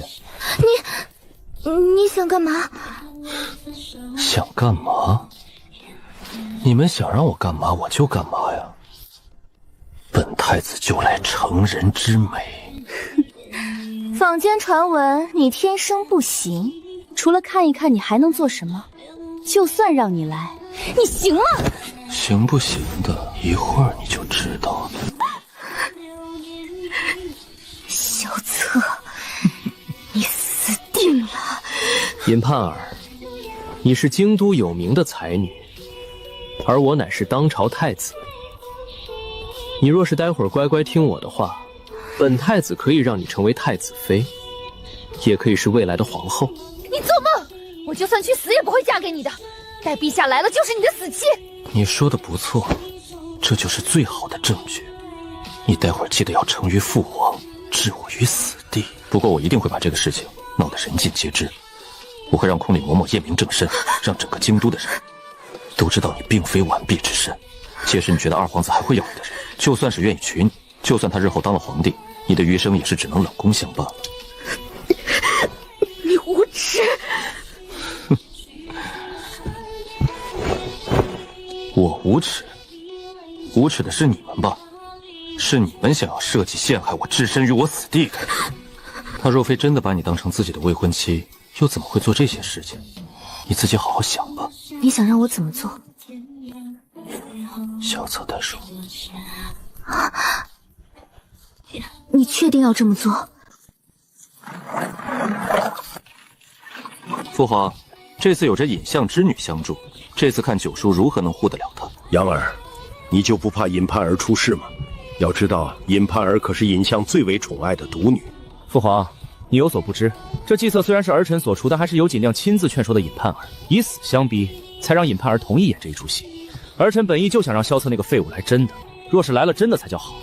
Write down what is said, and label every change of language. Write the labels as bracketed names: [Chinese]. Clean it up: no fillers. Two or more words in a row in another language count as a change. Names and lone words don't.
[Chinese] 你想幹嘛？想幹嘛？你們想讓我幹嘛我就幹嘛呀。本太子就來成人之美。坊間傳聞你天生不行，除了看一看你還能做什麼？就算讓你來，你行嗎？行不行的，一會兒你就知道了。蕭策，你死定了！尹盼兒，你是京都有名的才女，而我乃是當朝太子。你若是待會兒乖乖聽我的話，本太子可以讓你成為太子妃，也可以是未來的皇後。你做夢！我就算去死也不會嫁給你的，待陛下來了就是你的死期。你說的不錯，這就是最好的證據。你待會兒記得要成於父王，置我於死地。不過我一定會把這個事情鬧得人盡皆知，我會讓空里嬤嬤驗明正身，讓整個京都的人都知道你並非完璧之身。屆時你覺得二皇子還會要你的人，就算是願意娶你，就算他日後當了皇帝，你的餘生也是只能冷宮相伴。你無恥！我無恥？無恥的是你們吧？是你們想要設計陷害我，置身於我死地的。他若非真的把你當成自己的未婚妻，又怎麼會做這些事情？你自己好好想吧。你想讓我怎麼做？小草袋鼠，你確定要這麼做？父皇，這次有着尹相之女相助，這次看九叔如何能護得了她。楊兒，你就不怕尹盼兒出事嗎？要知道，尹盼兒可是尹相最為寵愛的獨女。父皇，你有所不知，這計策雖然是兒臣所出，但還是由瑾亮親自勸說的尹盼兒，以死相逼，才讓尹盼兒同意演這一出戲。兒臣本意就想讓蕭策那個廢物來真的，若是來了真的才叫好。